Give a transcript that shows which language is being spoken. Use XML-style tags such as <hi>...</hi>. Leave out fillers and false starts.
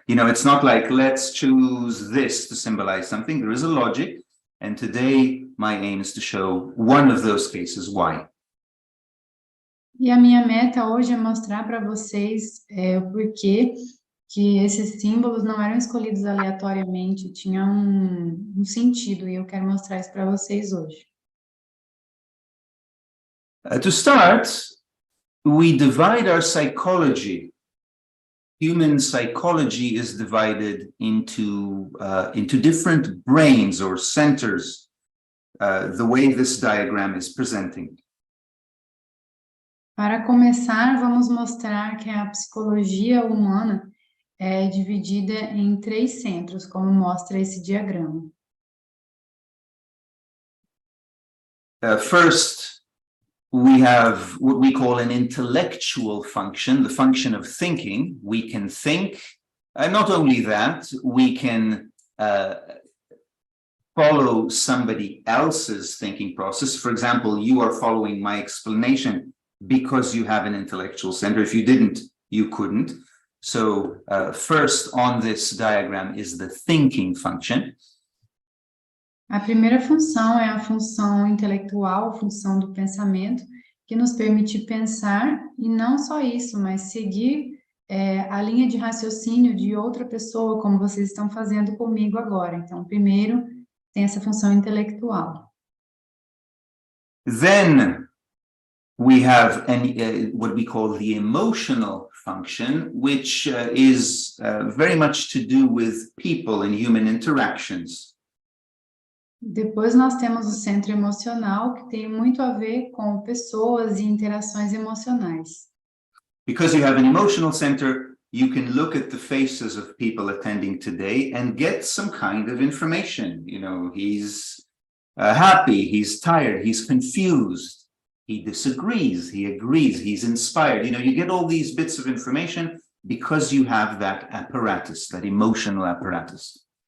<en>You know, it's not like, let's choose this to symbolize something. There is a logic. And today, my aim is to show one of those cases, why.</en> <pt>E a minha meta hoje é mostrar para vocês o porquê que esses símbolos não eram escolhidos aleatoriamente, tinham um sentido, e eu quero mostrar isso para vocês hoje.</pt> <en>To start, we divide our psychology. Human psychology is divided into different brains or centers, the way this diagram is presenting.</en> <pt>Para começar, vamos mostrar que a psicologia humana é dividida em 3 centros, como mostra esse diagrama.</pt> <en>First, we have what we call an intellectual function, the function of thinking. We can think, and not only that, we can follow somebody else's thinking process. For example, you are following my explanation because you have an intellectual center. If you didn't, you couldn't. So first on this diagram is the thinking function.</en> <pt>A primeira função é a função intelectual, a função do pensamento, que nos permite pensar, e não só isso, mas seguir a linha de raciocínio de outra pessoa, como vocês estão fazendo comigo agora. Então, primeiro tem essa função intelectual.</pt> <en>Then we have what we call the emotional function, which is very much to do with people and human interactions.</en> <pt>Depois nós temos o centro emocional, que tem muito a ver com pessoas e interações emocionais.</pt> <en>Because you have an emotional center, you can look at the faces of people attending today and get some kind of information. You know, he's happy, he's tired, he's confused, he disagrees, he agrees, he's inspired. You know, you get all these bits of information because you have that apparatus, that emotional apparatus.</en>